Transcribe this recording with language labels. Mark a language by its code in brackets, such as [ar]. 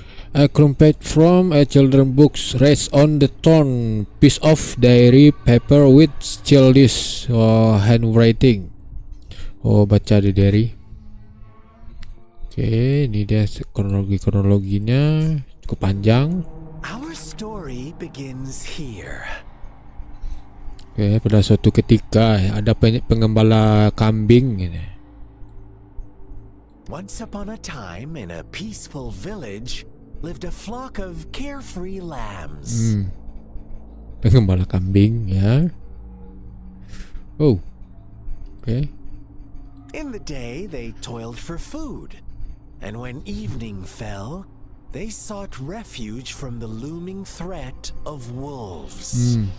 [en] A crumpet from a children's books rests on the torn piece of diary paper with childish handwriting. [id] Oh, baca di diary. Oke, ini dia kronologinya cukup panjang. [en] Our story begins here. [id] Oke, pada suatu ketika ada pengembala kambing ini. [en] Once upon a time in a peaceful village, lived a flock of carefree lambs. [id] Pengembala kambing ya. Oh. Okay. [en] In the day, they toiled for food, and when evening fell, they sought refuge from the looming threat of wolves.